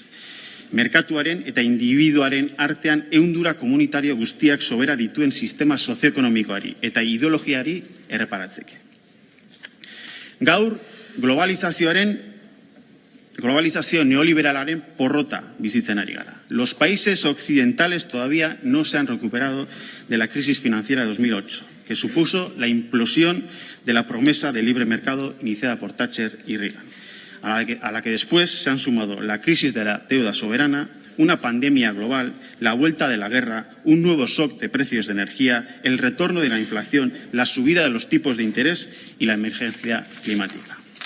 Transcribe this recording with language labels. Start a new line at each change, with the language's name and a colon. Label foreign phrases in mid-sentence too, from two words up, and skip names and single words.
Basque: Merkatuaren eta individuaren artean ehundura komunitario guztiak sobera dituen sistema sozioekonomikoari eta ideologiari erreparatzeke. Gaur, globalizazio neoliberalaren porrota bizitzen ari gara.
Spanish: Los países occidentales todavía no se han recuperado de la crisis financiera de 2008, que supuso la implosión de la promesa de libre mercado iniciada por Thatcher y Reagan, a la que después se han sumado la crisis de la deuda soberana, una pandemia global, la vuelta de la guerra, un nuevo shock de precios de energía, el retorno de la inflación, la subida de los tipos de interés y la emergencia climática.